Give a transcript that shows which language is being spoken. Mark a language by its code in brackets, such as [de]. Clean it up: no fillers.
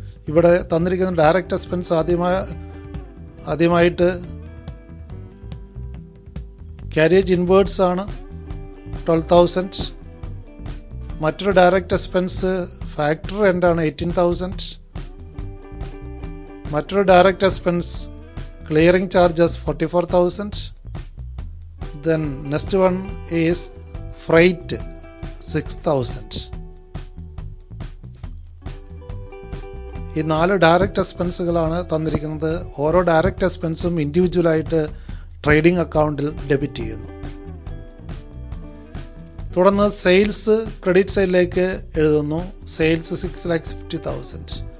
[ml] ഇവിടെ തന്നിരിക്കുന്ന direct expense ആദ്യമായിട്ട് ക്യാരേജ് ഇൻവേർട്സ് ആണ് 12,000. മറ്റൊരു ഡയറക്റ്റ് എക്സ്പെൻസ് ഫാക്ടറി റെന്റ് ആണ് 18,000. മറ്റൊരു direct expense clearing charges 44,000. [en] Then next one is freight 6,000. [ml] ഈ 4 ഡയറക്റ്റ് എക്സ്പെൻസുകളാണ് തന്നിരിക്കുന്നത്. ഓരോ ഡയറക്റ്റ് എക്സ്പെൻസും ഇൻഡിവിജ്വലായിട്ട് ട്രേഡിംഗ് അക്കൗണ്ടിൽ ഡെബിറ്റ് ചെയ്യുന്നു. തുടർന്ന് സെയിൽസ് ക്രെഡിറ്റ് സൈഡിലേക്ക് എഴുതുന്നു. സെയിൽസ് 6,50,000.